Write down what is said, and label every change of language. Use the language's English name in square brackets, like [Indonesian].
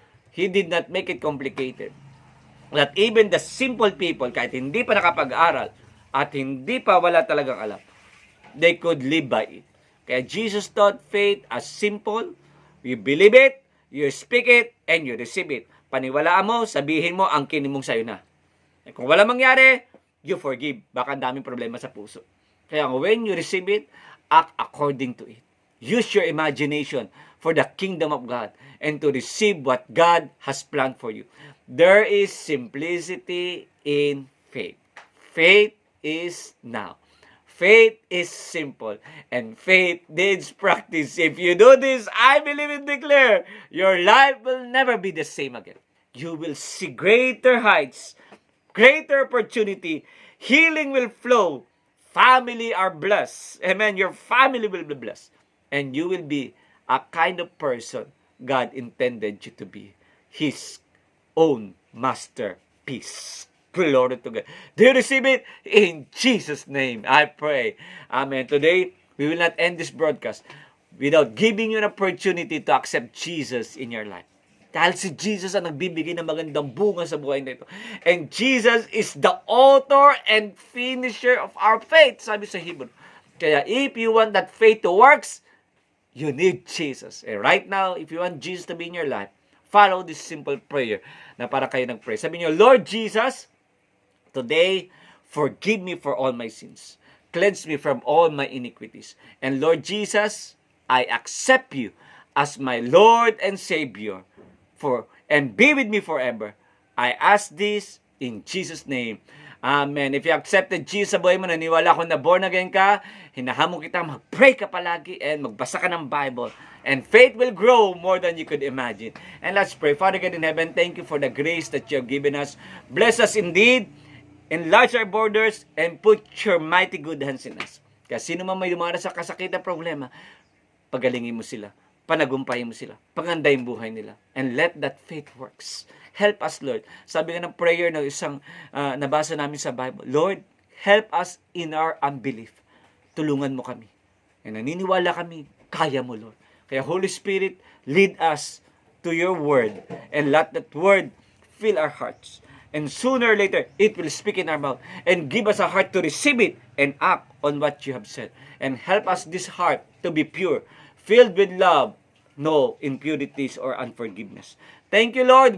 [English] He did not make it complicated. That even the simple people, [Filipino] kahit hindi pa nakapag-aral, at hindi pa wala talagang alam, [English] they could live by it. Kaya Jesus taught faith as simple. You believe it, you speak it, and you receive it. [Filipino] Paniwalaan mo, sabihin mo, ang kinin mong sayo na. Eh, kung wala mangyari, [English] you forgive. [Filipino] Baka daming problema sa puso. [English] Kaya when you receive it, act according to it. Use your imagination for the kingdom of God and to receive what God has planned for you. There is simplicity in faith. Faith is now. Faith is simple. And faith needs practice. If you do this, I believe and declare, your life will never be the same again. You will see greater heights, greater opportunity. Healing will flow. Family are blessed. Amen. Your family will be blessed. And you will be a kind of person God intended you to be. His own masterpiece. Glory to God. Do you receive it? In Jesus' name, I pray. Amen. Today, we will not end this broadcast without giving you an opportunity to accept Jesus in your life. [Filipino] Dahil si Jesus ang nagbibigay ng magandang bunga sa buhay nito. [English] And Jesus is the author and finisher of our faith, [Filipino] sabi sa Hebrew. [English] Kaya if you want that faith to works, you need Jesus. And right now, if you want Jesus to be in your life, follow this simple prayer [Filipino] na para kayo nag-pray. Sabi niyo, [English] Lord Jesus, today, forgive me for all my sins. Cleanse me from all my iniquities. And Lord Jesus, I accept you as my Lord and Savior and be with me forever. I ask this in Jesus' name. Amen. If you accepted Jesus [Filipino] sa buhay mo, naniwala ko na [English] born again [Filipino] ka, hinahamon kita, mag-pray ka palagi and magbasa ka ng Bible. [English] And faith will grow more than you could imagine. And let's pray. Father God in heaven, thank you for the grace that you have given us. Bless us indeed. Enlarge our borders and put your mighty good hands in us. [Filipino] Kaya sino man may dumara sa kasakitan problema, pagalingin mo sila. Panagumpahin mo sila. Pagandahin buhay nila. [English] And let that faith works. Help us, Lord. [Filipino] Sabi nga ng prayer ng isang nabasa namin sa Bible, [English] Lord, help us in our unbelief. [Filipino] Tulungan mo kami. And naniniwala kami, kaya mo, Lord. [English] Kaya Holy Spirit, lead us to your word. And let that word fill our hearts. And sooner or later, it will speak in our mouth. And give us a heart to receive it and act on what you have said. And help us this heart to be pure, filled with love, no impurities or unforgiveness. Thank you, Lord.